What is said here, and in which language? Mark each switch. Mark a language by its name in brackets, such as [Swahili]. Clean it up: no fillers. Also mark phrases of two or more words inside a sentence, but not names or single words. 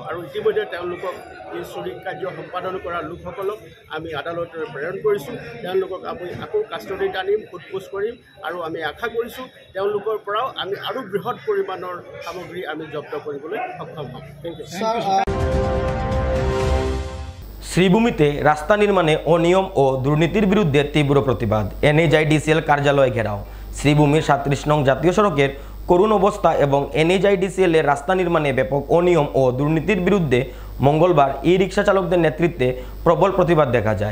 [Assamese] আৰু ইতিমধ্যে তেওঁলোকক এই চুৰি কাৰ্য সম্পাদন কৰা লোকসকলক আমি আদালতলৈ প্ৰেৰণ কৰিছোঁ। তেওঁলোকক আমি আকৌ কাষ্টডিত আনিম, সোধপোছ কৰিম আৰু আমি আশা কৰিছোঁ তেওঁলোকৰ পৰাও আমি আৰু বৃহৎ পৰিমাণৰ সামগ্ৰী আমি জব্দ কৰিবলৈ সক্ষম হ'ম। [English] Thank you. [Bangla] শ্রীভূমিতে রাস্তা নির্মাণে অনিয়ম ও দুর্নীতির বিরুদ্ধে তীব্র প্রতিবাদ, NHIDCL কার্যালয় ঘেরাও। শ্রীভূমির 37 নং জাতীয় সড়কের করুণ অবস্থা এবং NHIDCL এর রাস্তা নির্মাণে ব্যাপক অনিয়ম ও দুর্নীতির বিরুদ্ধে মঙ্গলবার ই-রিক্সা চালকদের নেতৃত্বে প্রবল প্রতিবাদ দেখা যায়।